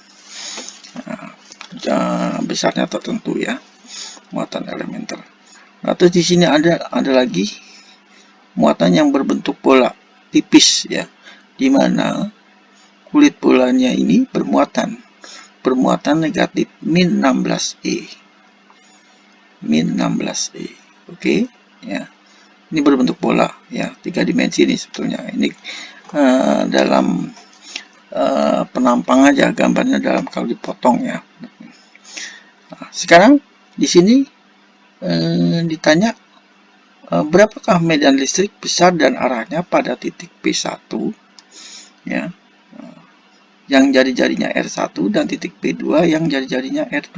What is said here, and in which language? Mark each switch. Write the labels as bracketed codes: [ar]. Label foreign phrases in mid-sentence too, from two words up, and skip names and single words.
[id] Besarnya tertentu, ya. Muatan elementer. Nah, terus di sini ada lagi muatan yang berbentuk bola tipis, ya, di mana kulit bolanya ini bermuatan negatif min 16E, min 16E. Oke, ya, ini berbentuk bola, ya, 3 dimensi ini sebetulnya. Ini dalam penampang aja gambarnya dalam kalau dipotong, ya. Nah, sekarang di sini ditanya berapakah medan listrik besar dan arahnya pada titik P1, ya, yang jari-jarinya R1 dan titik P2 yang jari-jarinya R2.